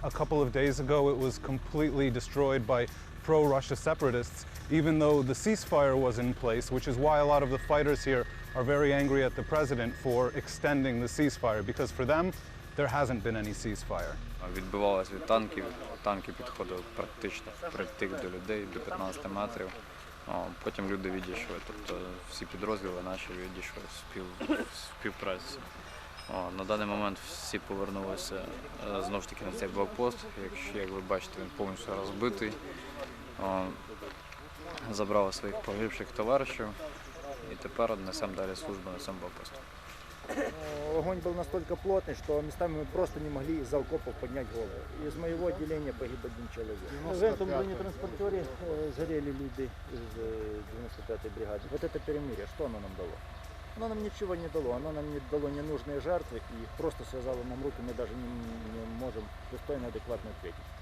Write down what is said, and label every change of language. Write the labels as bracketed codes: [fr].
[en] A couple of days ago it was completely destroyed by pro-Russia separatists, even though the ceasefire was in place, which is why a lot of the fighters here are very angry at the president for extending the ceasefire, because for them there hasn't been any ceasefire. [uk] Відбивалися від танків, танки підходили практично впритик до людей, до 15 метрів. Потім люди відійшли, тобто всі підрозділи наші відійшли в співпраці. На даний момент всі повернулися знову ж таки на цей блокпост. Як ви бачите, він повністю розбитий. Забрали своїх погибших товаришів і тепер несемо далі службу на цьому блокпосту. [ru] Огонь был настолько плотный, что местами мы просто не могли из-за окопов поднять голову. Из моего отделения погиб один человек. В этом бронетранспортере сгорели люди из 95-й бригады. Вот это перемирие, что оно нам дало? Оно нам ничего не дало, оно нам не дало ненужные жертвы и просто связало нам руки, мы даже не можем достойно, адекватно ответить.